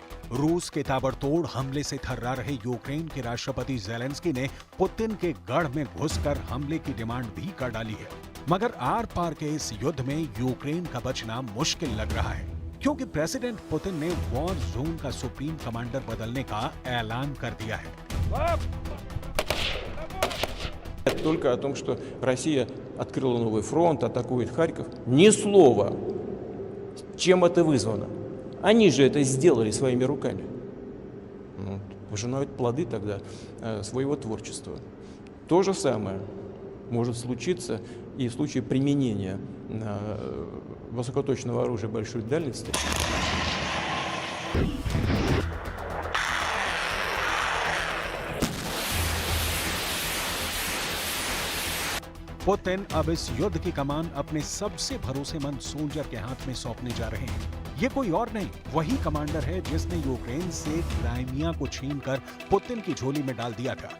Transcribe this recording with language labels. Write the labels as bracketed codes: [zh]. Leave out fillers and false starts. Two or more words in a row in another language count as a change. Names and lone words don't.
[hi] रूस के ताबड़तोड़ हमले से थर्रा रहे यूक्रेन के राष्ट्रपति जेलेंस्की ने पुतिन के गढ़ में घुसकर हमले की डिमांड भी कर डाली है। मगर आर पार के इस युद्ध में यूक्रेन का बचना मुश्किल लग रहा है, क्योंकि प्रेसिडेंट पुतिन ने [en] war zone [hi] का [en] supreme commander [hi] बदलने का ऐलान कर दिया है। [ru] Только о том, что Россия открыла новый фронт, атакует Харьков. Ни слова. Чем это вызвано? Они же это сделали своими руками. Пожинают плоды тогда своего творчества. То же самое может случиться и в случае применения высокоточного оружия большой дальности. [hi] पुतिन अब इस युद्ध की कमान अपने सबसे भरोसेमंद सोल्जर के हाथ में सौंपने जा रहे हैं। ये कोई और नहीं, वही कमांडर है जिसने यूक्रेन से क्राइमिया को छीनकर पुतिन की झोली में डाल दिया था।